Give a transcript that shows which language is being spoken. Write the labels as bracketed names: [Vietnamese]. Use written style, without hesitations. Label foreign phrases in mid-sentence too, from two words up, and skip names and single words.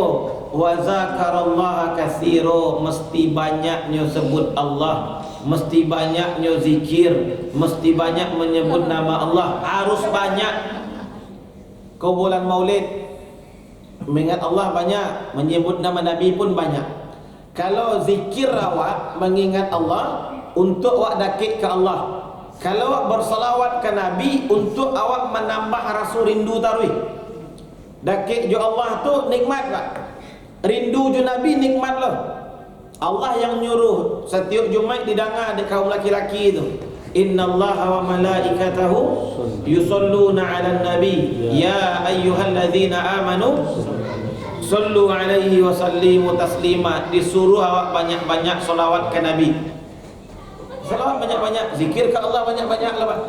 [Arabic] وذكر الله كثيرا, [Indonesian] mesti banyaknya sebut Allah, mesti banyaknya zikir, mesti banyak menyebut nama Allah, harus banyak. Kau bulan Maulid mengingat Allah banyak, menyebut nama Nabi pun banyak. [Minangkabau] Kalau zikir awak mengingat Allah untuk awak dakik ke Allah. Kalau awak bersalawat ke Nabi untuk awak menambah rasa rindu tarwih. Dakik jo Allah tu nikmat pak. Rindu jo Nabi nikmat lah. [Indonesian] Allah yang nyuruh setiap Jumaat didengar di kaum laki-laki itu. [Arabic] إن الله وملائكته يصلون على النبي يا أيها الذين آمنوا صلوا عليه وسلموا تسليما. [Minangkabau] Disuruh awak banyak-banyak solawat ke Nabi. Solawat banyak-banyak, zikir ke Allah banyak-banyak lah pak.